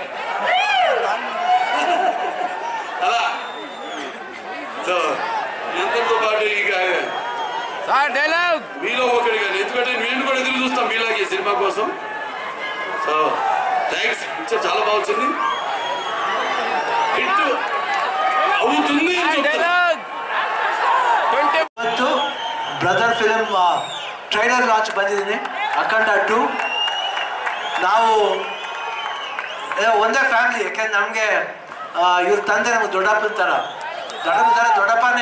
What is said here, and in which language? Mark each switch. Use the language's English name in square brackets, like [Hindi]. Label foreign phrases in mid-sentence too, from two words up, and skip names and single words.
[Telugu] అలా సో ఎంతతో పాటు ఇక మీలో ఒకటిగా, ఎందుకంటే నేను కూడా ఎదురు చూస్తాం మీలాగే సినిమా కోసం. [English] so thanks. [Telugu] పిక్చర్ చాలా బాగుంది, హిట్ అవుతుంది అని చెప్తాను. [English] brother film trailer launch [Kannada] ಬಂದಿದ್ದೀನಿ. ಅಖಂಡ 2 ನಾವು ಒಂದೇ ಫ್ಯಾಮಿಲಿ. ಯಾಕೆಂದ್ರೆ ನಮಗೆ ಇವ್ರ ತಂದೆ ನಮ್ಗೆ ದೊಡ್ಡಪ್ಪನ ಥರ, ದೊಡ್ಡಪ್ಪನೇ.